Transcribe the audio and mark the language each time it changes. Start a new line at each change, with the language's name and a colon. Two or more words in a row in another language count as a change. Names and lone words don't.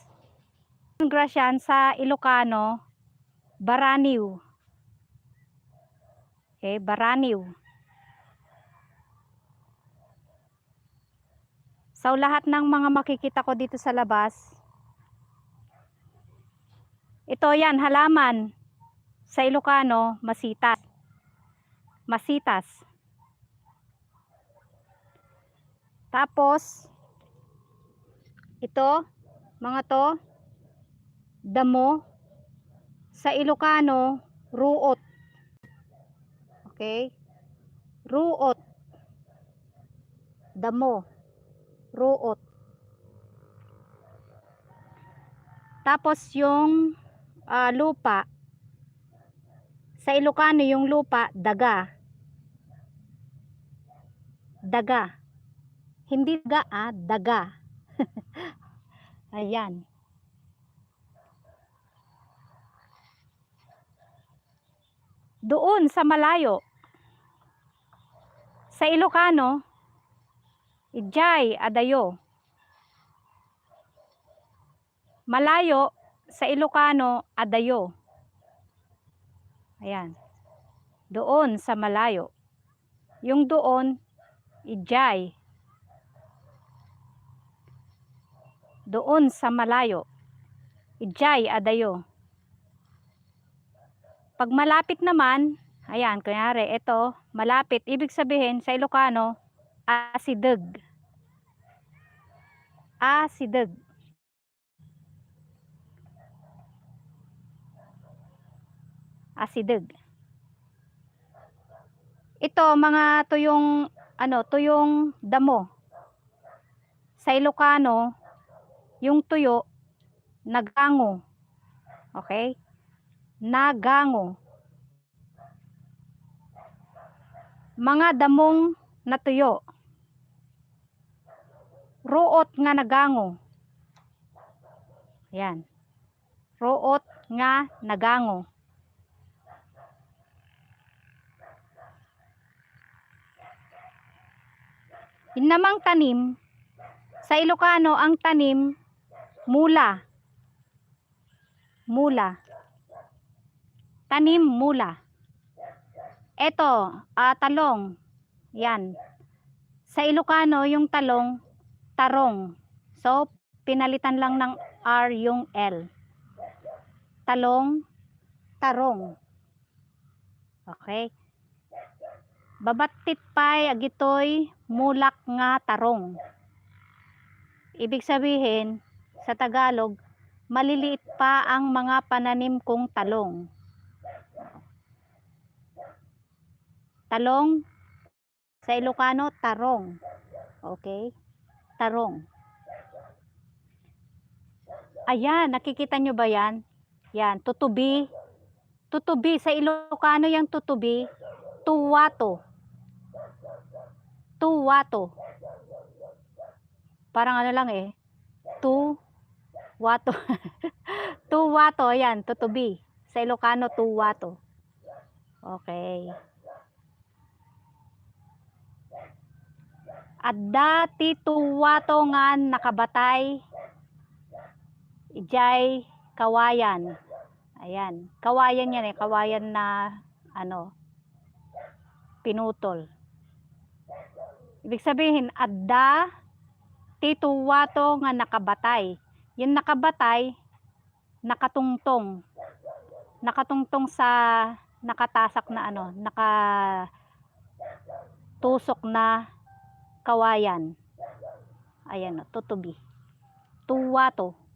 Filipino: Lemongrass yan sa Ilocano, baraniw. Okay, baraniw. So lahat ng mga makikita ko dito sa labas, ito yan, halaman. Sa Ilocano, masitas. Masitas. Tapos, ito, mga to, damo. Sa Ilocano, ruot. Okay? Ruot. Damo. Ruot. Tapos yung lupa. Sa Ilocano yung lupa, daga. Daga. Hindi daga, daga. Ayan. Doon sa malayo. Sa Ilocano,
Iloko: ijay, adayo.
Filipino: Malayo, sa Ilocano, adayo. Ayan. Doon sa malayo. Yung doon, ijay. Doon sa malayo.
Iloko: Ijay, adayo.
Filipino: Pag malapit naman, ayan, kunyari, ito, malapit. Ibig sabihin, sa Ilocano, asideg. Asideg. Asideg. Ito, mga tuyong, tuyong damo. Sa Ilocano, yung tuyo, nagango. Okay? Nagango. Mga damong natuyo.
Iloko: Ruot nga nagango. Yan. Ruot nga nagango.
Filipino: Yung namang tanim, sa Ilocano, ang tanim, mula. Mula. Tanim, mula. Ito, talong. Yan. Sa Ilocano, yung talong, tarong. So, pinalitan lang ng R yung L. Talong, tarong. Okay.
Iloko: Babatit pay agitoy mulak nga tarong.
Filipino: Ibig sabihin, sa Tagalog, maliliit pa ang mga pananim kong talong. Talong, sa Ilocano, tarong. Okay? Tarong. Ayan, nakikita nyo ba yan? Yan, tutubi. Tutubi, sa Ilocano yung tutubi, tuwato. Tuwato. Parang ano lang tuwato. Tuwato, yan, tutubi. Sa Ilocano, tuwato. Okay.
Iloko: Adda ti tuwato nga nakabatay ijay kawayan.
Filipino: Ayan, kawayan yan eh, kawayan na ano, pinutol. Ibig sabihin,
Iloko: adda ti tuwato nga nakabatay.
Filipino: Yung nakabatay, nakatungtong. Nakatungtong sa nakatasak na ano, nakatusok na kawayan. Ayan o, tutubi. Tuwato.